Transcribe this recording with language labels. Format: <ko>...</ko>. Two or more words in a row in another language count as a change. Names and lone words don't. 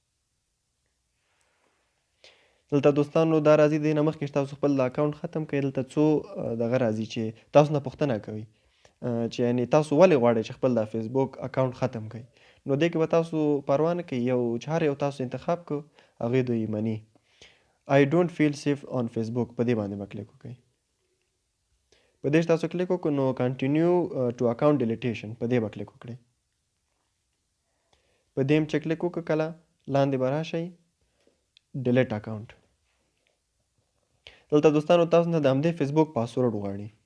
<ps>دلته دوستانو دا راځي دې نه مخکې چې تاسو خپل اکاونټ ختم کړئ، دلته څو دغه راځي چې تاسو نه پوښتنه کوي چې یعنې تاسو ولې غواړئ چې خپل دا فیسبوک اکاونټ ختم کړئ. نو دې کې به تاسو پروا نه کوي، یو چې هر یو تاسو انتخاب کړو هغې دوی مني.</ps> <en>I don't feel safe on Facebook،</en> <ps>په دې باندې به کلیک وکړئ. په دې چې تاسو کلیک وکړو، نو</ps> <en>continue to account deletion,</en> <ps>په دې به کلیک وکړئ. په دې هم چې کلیک وکړو، کله لاندې به راشئ</ps> <en>delete account.</en> <ps>دلته دوستانو تاسو نه د همدې فیسبوک پاسورډ غواړي.</ps>